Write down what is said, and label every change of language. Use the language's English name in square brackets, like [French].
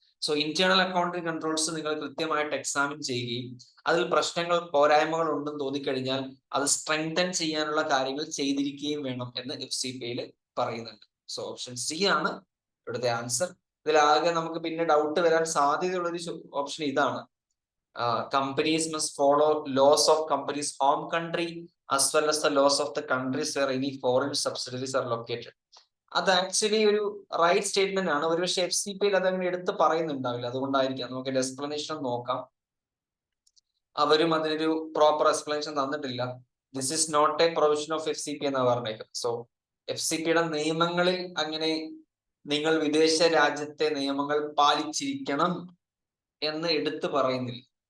[Malayalam] So internal accounting controls നിങ്ങൾ കൃത്യമായിട്ട് examine ചെയ്യുകയും അതിൽ പ്രശ്നങ്ങൾ പോരായ്മകൾ ഉണ്ടെന്ന് തോന്നിക്കഴിഞ്ഞാൽ അത് സ്ട്രെങ്തൻ ചെയ്യാനുള്ള കാര്യങ്ങൾ ചെയ്തിരിക്കുകയും വേണം എന്ന് FCPയിൽ പറയുന്നുണ്ട്. സോ ഓപ്ഷൻ സി ആണ് ഇവിടുത്തെ ആൻസർ. ഇതിലാകെ നമുക്ക് പിന്നെ ഡൗട്ട് വരാൻ സാധ്യതയുള്ളൊരു ഓപ്ഷൻ ഇതാണ്. [English] Companies must follow laws of company's home country as well as the laws of the countries where any foreign subsidiaries are located. [Malayalam] അത് ആക്ച്വലി ഒരു റൈറ്റ് സ്റ്റേറ്റ്മെന്റ് ആണ്. ഒരുപക്ഷെ FCPയിൽ അതങ്ങനെ എടുത്ത് പറയുന്നുണ്ടാവില്ല, അതുകൊണ്ടായിരിക്കാം. നമുക്ക് എക്സ്പ്ലനേഷൻ നോക്കാം. അവരും അതിനൊരു പ്രോപ്പർ എക്സ്പ്ലനേഷൻ തന്നിട്ടില്ല. [English] this is not a provision of FCP [Malayalam] എന്നാ പറഞ്ഞേക്കുന്നത്. സോ FCPയുടെ നിയമങ്ങളിൽ അങ്ങനെ നിങ്ങൾ വിദേശ രാജ്യത്തെ നിയമങ്ങൾ പാലിച്ചിരിക്കണം എന്ന് എടുത്ത് പറയുന്നില്ല.